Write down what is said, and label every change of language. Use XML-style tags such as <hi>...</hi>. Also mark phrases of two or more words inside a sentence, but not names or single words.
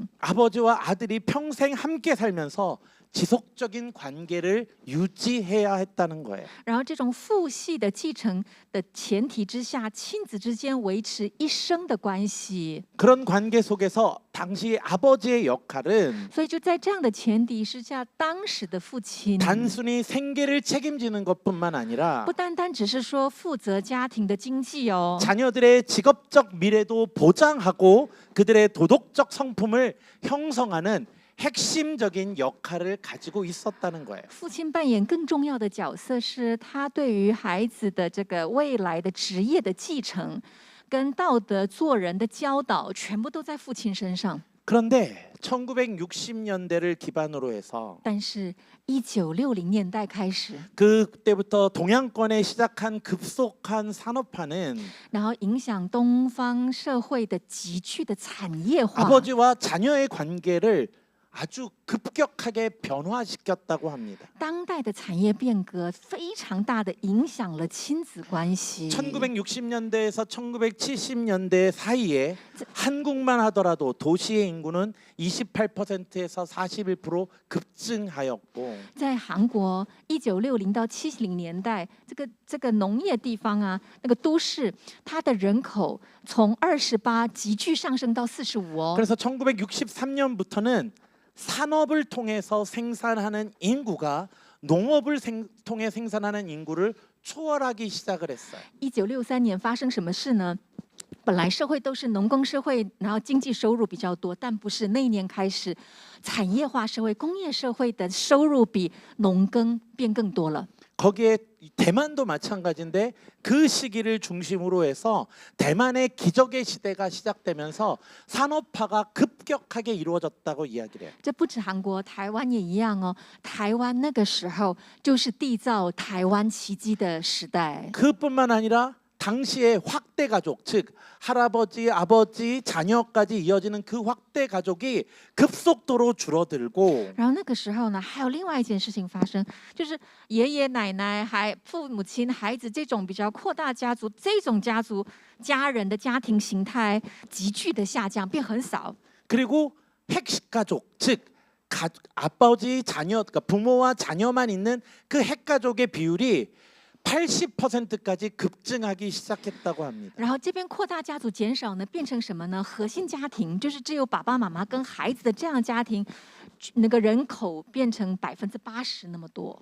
<ko>아버지와 아들이 평생 함께 살면서 지속적인 관계를 유지해야 했다는 거예요.</ko> <zh>然后这种父系的继承的前提之下，亲子之间维持一生的关系。</zh> <ko>그런 관계 속에서 당시 아버지의 역할은</ko> <zh>所以就在这样的前提之下，当时的父亲</zh> <ko>단순히 생계를 책임지는 것뿐만 아니라</ko> <zh>不单单只是说负责家庭的经济哦，</zh> <ko>자녀들의 직업적 미래도 보장하고 그들의 도덕적 성품을 형성하는 핵심적인 역할을 가지고 있었다는 거예요.</ko> <zh>父亲扮演更重要的角色是，他对于孩子的这个未来的职业的继承，跟道德做人的教导，全部都在父亲身上。</zh> <ko>그런데 1960년대를 기반으로 해서</ko> <zh>但是，1960年代开始，</zh> <ko>그때부터 동양권에 시작한 급속한 산업화는</ko> <zh>然后影响东方社会的急剧的产业化，</zh> <ko>아버지와 자녀의 관계를 아주 급격하게 변화시켰다고 합니다.</ko> <zh>当代的产业变革非常大的影响了亲子关系。</zh> <ko>1960년대에서 1970년대 사이에 한국만 하더라도 도시의 인구는 28%에서 41% 급증하였고</ko> <zh>在韩国，1960到70年代，这个农业地方啊，那个都市，它的人口从28急剧上升到45哦。</zh> <ko>그래서 1963년부터는 산업을 통해서 생산하는 인구가 농업을 통해 생산하는 인구를 초월하기 시작을 했어요.</ko> <zh>1963 年发生什么事呢？本来社会都是农耕社会，然后经济收入比较多，但不是那一年开始，产业化社会、工业社会的收入比农耕变更多了。</zh> <ko>거기에 대만도 마찬가지인데 그 시기를 중심으로 해서 대만의 기적의 시대가 시작되면서 산업화가 급격하게 이루어졌다고 이야기를 해요.</ko> <zh>这不止韩国，台湾也一样哦。台湾那个时候就是缔造台湾奇迹的时代。</zh> <ko>그뿐만 아니라 당시의 확대 가족, 즉 할아버지, 아버지, 자녀까지 이어지는 그 확대 가족이 급속도로 줄어들고</ko> <zh>然后那个时候呢，还有另外一件事情发生，就是爷爷奶奶、父母亲、孩子这种比较扩大家族，这种家人的家庭形态急剧的下降，变很少。</zh> <ko>그리고 핵식 가족, 즉 아버지, 자녀, 그러니까 부모와 자녀만 있는 그 핵가족의 비율이 80%까지 급증하기 시작했다고 합니다.</ko> <zh>然后这边扩大家族减少呢，变成什么呢？核心家庭就是只有爸爸妈妈跟孩子的这样的家庭，那个人口变成80%那么多。</zh>